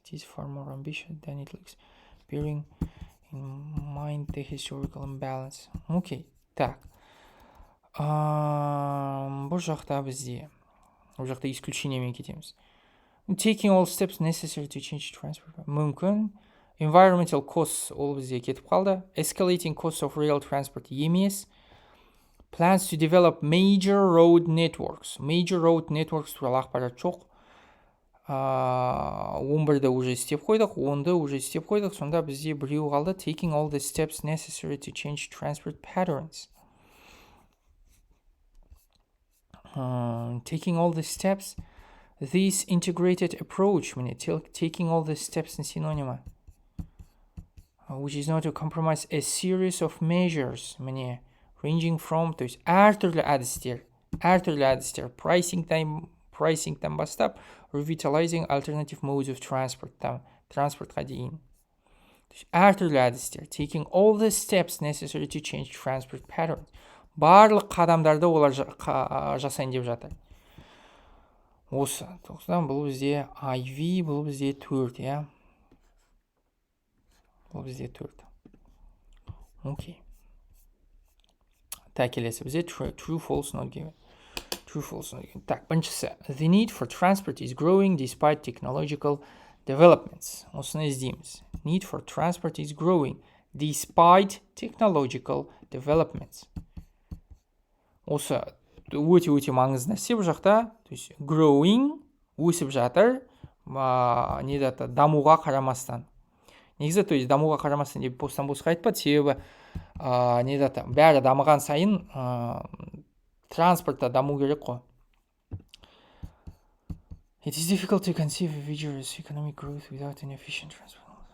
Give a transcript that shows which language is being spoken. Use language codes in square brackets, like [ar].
[en] It is far more ambitious than it looks, bearing in mind the historical imbalance. Окей, так. [kk] Бұл жақта бізде исключениемен кетеміз. [en] Taking all steps necessary to change transport. [kk] Мүмкін. [en] Environmental costs [kk] ол бізде кетіп қалды. [en] Escalating costs of rail transport [kk] емес. [en] Plans to develop major road networks. Major road networks [kk] туралы ақпарат жоқ. 11-ді уже істеп қойдық, 10-ды уже істеп қойдық. Сонда бізде біреу қалды. [en] Taking all the steps necessary to change transport patterns. Taking all the steps. This integrated approach, taking all the steps in synonym, which is not to compromise a series of measures, ranging from, [kk] то есть әртүрлі әдістер, [en] pricing-тан [kk] бастап, [en] revitalizing alternative modes of transpортқа [kk] дейін. Әртүрлі әдістер, [en] taking all the steps necessary to change transport patterns. [kk] Барлық қадамдарды олар жасайын деп жатыр. Осы, тоқсан бұл бізде IV, бұл бізде 4, я? Бұл бізде 4. Окей. [en] Так, [kk] келесі бізде [en] true, false, not given. True, false, not given. Так, [kk] біріншісі. [en] The need for transport is growing despite technological developments. [kk] Осыны іздейміз. [en] Need for transport is growing despite technological developments. [kk] Осы өте маңызды нәрсе бұл жақта. То есть [en] growing [kk] өсіп жатыр, дамуға қарамастан. Негізі, то есть дамуға қарамастан деп бостан-босқа айтпады, себебі бәрі дамыған сайын транспортта даму керек қой. [en] It is difficult to conceive a vigorous economic growth without an efficient transport.